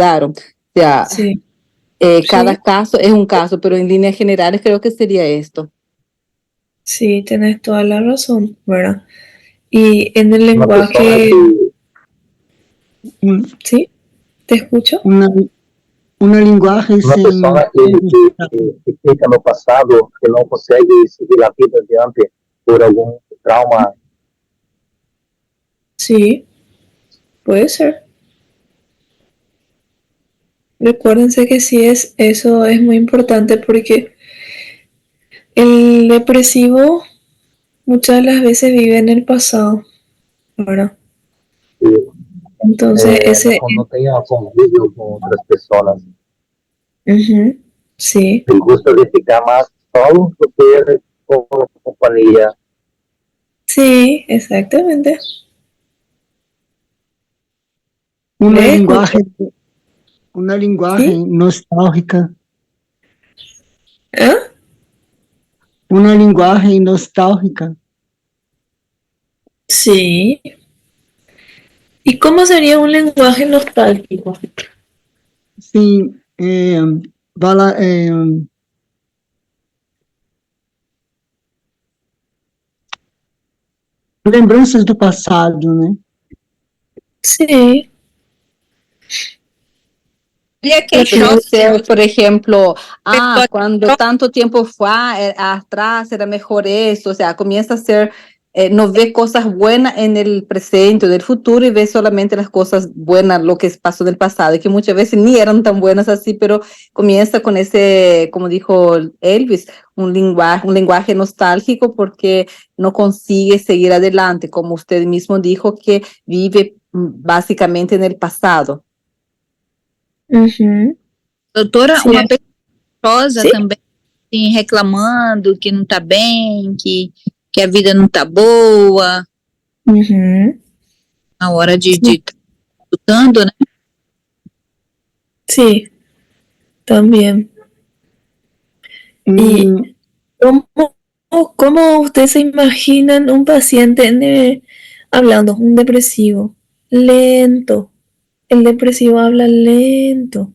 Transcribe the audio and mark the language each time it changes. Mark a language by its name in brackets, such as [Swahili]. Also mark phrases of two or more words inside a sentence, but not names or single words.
[Spanish] O sea, Sí, cada sí, caso es un caso, pero en líneas generales creo que sería esto. sí, tenés toda la razón, ¿verdad? Y en el Una persona lenguaje, Um- ¿sí? ¿Te escucho? [Portuguese] Uma linguagem uma sem. pessoa que fica no passado, que não consegue seguir a vida adiante por algum trauma. [Spanish] Sí, puede ser. Recuérdense que sí eso es muy importante porque el depresivo muchas de las veces vive en el pasado, ¿verdad? Entonces, ese, [Portuguese] Não tem convívio com outras pessoas. [Spanish] ujú, sí, [Portuguese] Ele gosta de ficar mais solo do que com companhia. [Spanish] sí, exactamente. [Portuguese] Uma [Spanish] ¿Le [Portuguese] linguagem, [Spanish] escucho? [Portuguese] uma [Spanish] ¿Sí? [Portuguese] linguagem nostálgica. [Spanish] ¿Ah? [Portuguese] Uma linguagem nostálgica. [Spanish] Sí. ¿Y cómo sería un lenguaje nostálgico? [Portuguese] Sim, vala, lembranças do passado, né? [Spanish] Sí, [Portuguese] E aquele [Spanish] Puede [Portuguese] choque [Spanish] ser, por ejemplo, [Portuguese] pessoa [Spanish] cuando tanto tiempo fue atrás era mejor eso, o sea, comienza a ser, no ve cosas buenas en el presente o del futuro y ve solamente las cosas buenas, lo que pasó del pasado, y que muchas veces ni eran tan buenas así, pero comienza con ese, como dijo Elvis, un lenguaje nostálgico porque no consigue seguir adelante, como usted mismo dijo, que vive básicamente en el pasado. ujú, [Portuguese] doutora, [Spanish] sí, [Portuguese] uma pessoa [Spanish] sí, [Portuguese] também assim, reclamando que não está bem, que a vida não está boa [Spanish] ujú, [Portuguese] na hora de [Spanish] sí, [Portuguese] escutando, né? [Spanish] Sí, también. ¿Y [Portuguese] E [Spanish] cómo, cómo ustedes se imaginan un paciente hablando, un depresivo? Lento. El depresivo habla lento.